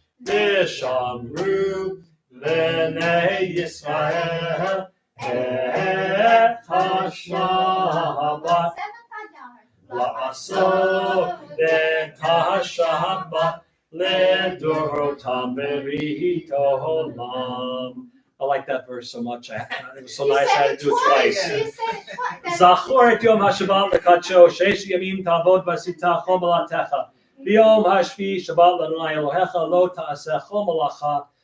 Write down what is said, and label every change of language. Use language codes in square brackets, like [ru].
[he] ושמרו בני ישראל את השבת לעשות את השבת לדורותם ברית עולם. [en] I like that verse so much. It was so nice I had to do it twice. [he] זכור את יום השבת לקדשו, שש ימים תעבוד ועשית כל מלאכתך. ביום השביעי שבת לאדוני אלוהיך לא תעשה כל מלאכה.